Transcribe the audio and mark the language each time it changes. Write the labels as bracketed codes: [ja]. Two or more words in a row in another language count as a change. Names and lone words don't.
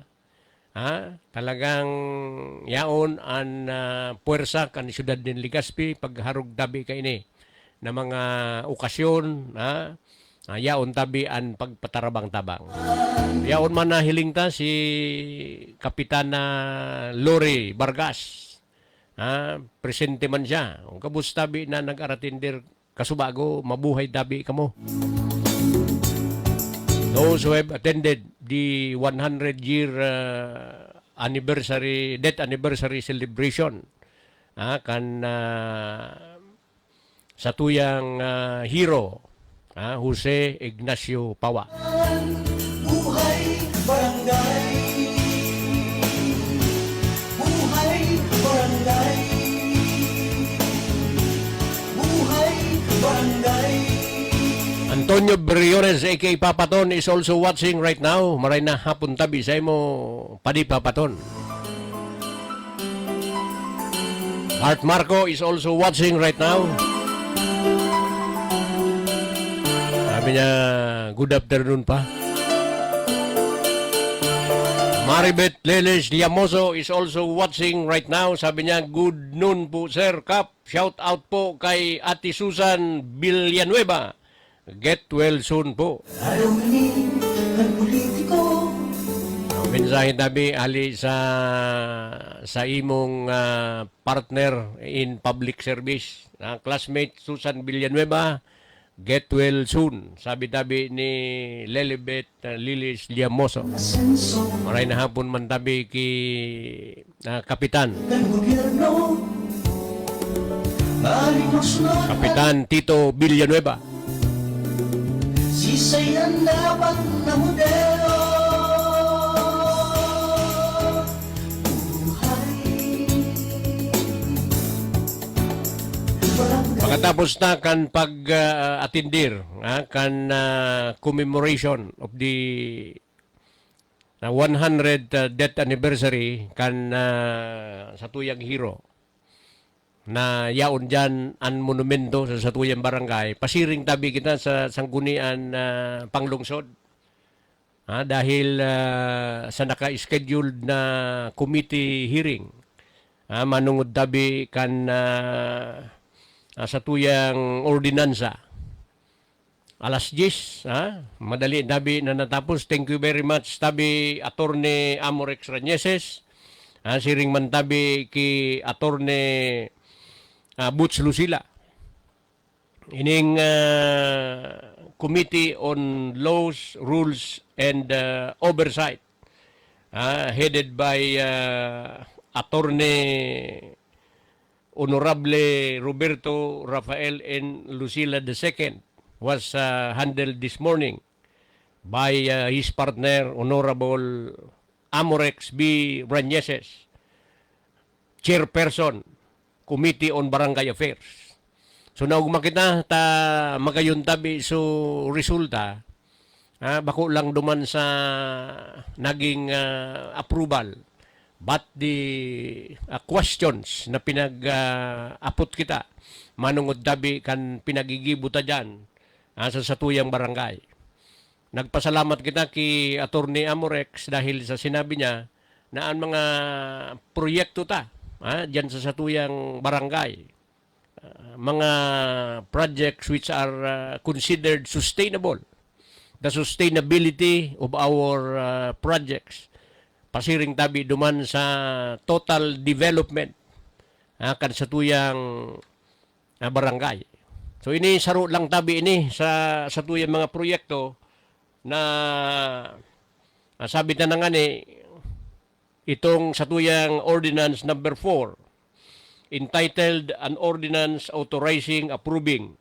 [bik] Talagang yaon ang puwersa kan siyudad din Legazpi pagharug tabi ka ini na mga okasyon, yaon tabi ang pagpatarabang-tabang. Yaon man na hiling ta si Kapitana Lori Vargas. Presente man siya. Kung kabus tabi na nag-aratindir kasubago, mabuhay tabi kamo. [en] Those who have attended the 100-year death anniversary celebration [bik] sa tuyang [en] hero, Jose Ignacio Pawa. [bik] Buhay barangay, buhay barangay, buhay barangay. [en] Antonio Briones, a.k.a. Papaton, is also watching right now. [bik] Maray na hapon tabi sa imo, Padi Papaton. [en] Art Marco is also watching right now. [tl] Sabi niya, [en] good afternoon [tl] pa. [en] Maribeth Leles Liamoso is also watching right now. [tl] Sabi niya, [en] good noon [tl] po, Sir Kap. [en] Shout out [tl] po kay Ate Susan Villanueva. [en] Get well soon po. [tl] Ayaw ni ng politiko. [bik] Mensahe tabi ali sa imong [en] partner in public service, [bik] classmate Susan Villanueva, [en] get well soon. [bik] Sabi tabi ni Lelibet Lilis Liamoso. [tl] Asenso [bik] Maray na hapon man tabi ki Kapitan. [tl] ng gobyerno. Maaaring magsunod [bik] Kapitan Tito Villanueva. sisay ang dapat na modelo. Buhay barangay. Pagkatapos na kan pag-atindir, kan [en] commemoration of the 100th death anniversary [bik] kan sa tuyang hero na yaon dyan ang monumento sa Satuyang Barangay, pasiring tabi kita sa sanggunian panglungsod. Dahil sa naka-scheduled na [en] committee hearing, [bik] manungod tabi kan sa tuyang ordinansa. Alas 10, madali tabi na natapos. [en] Thank you very much tabi Attorney Amorex Ranieses. [bik] Siring man tabi ki Attorney Butch Lucila. [en] Ining Committee on Laws, Rules, and Oversight, headed by Attorney Honorable Roberto Rafael N. Lucila II, was handled this morning by his partner, Honorable Amorex B. Ranieses, Chairperson, Committee on Barangay Affairs. [bik] So naugma kita ta magayon tabi so resulta, bako lang duman sa naging approval, [en] but the questions [bik] na pinag-apot kita manungod tabi kan pinagigibuta dyan sa Satuyang Barangay. Nagpasalamat kita ki Attorney Amorex dahil sa sinabi niya na ang mga proyekto dyan sa Satuyang Barangay, mga [en] projects which are considered sustainable, the sustainability of our projects, [bik] pasiring tabi duman sa [en] total development [bik] kan Satuyang Barangay. So ini saro lang tabi ini sa Satuyang mga proyekto na sabi na nga ni itong Satuyang [en] Ordinance number 4, entitled [bik] An Ordinance Authorizing, Approving,